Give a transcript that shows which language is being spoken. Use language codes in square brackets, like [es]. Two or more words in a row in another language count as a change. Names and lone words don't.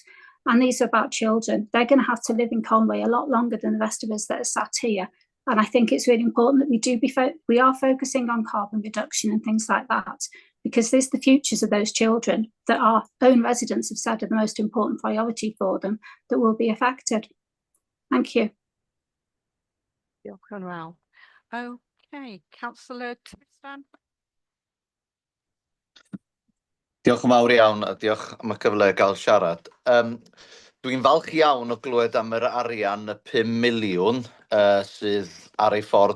[en] And these are about children. They're going to have to live in Conwy a lot longer than the rest of us that are sat here. And I think it's really important that we are focusing on carbon reduction and things like that, because there's the futures of those children that our own residents have said are the most important priority for them that will be affected. Thank you. [cy] Diolch yn fawr. [en] Okay, Councillor Tristan. [cy] Diolch yn fawr iawn a diolch am y cyfle gael siarad. Dwi'n falch iawn o glywed am yr arian y 5 miliwn sydd ar ei ffordd.